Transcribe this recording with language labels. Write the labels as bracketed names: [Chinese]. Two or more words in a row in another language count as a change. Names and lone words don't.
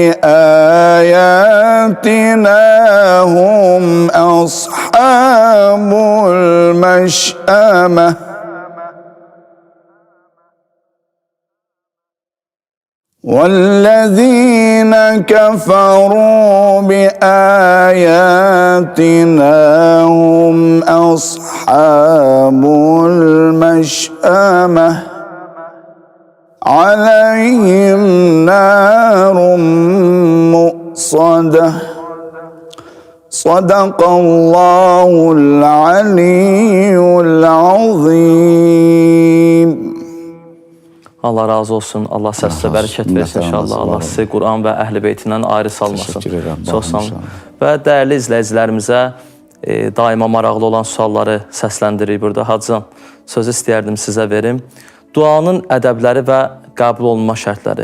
[Arabic] بآياتنا هم أصحاب المشأمة والذين كفروا بآياتنا هم أصحاب المشأمة عليهم نار مؤصدة صدق الله العلي العظيم. [Azerbaijani] Allah razı olsun. Allah sizə bərəkət versin inşallah. Allah sizi Quran və Əhl-i Beytindən ayrı salmasın. Çox sağ olun. Və dəyərli izləyicilərimizə daima maraqlı olan sualları səsləndiririk burada. Hacıcan, sözü istəyərdim sizə verim. Duanın ədəbləri və qəbul olunma şərtləri.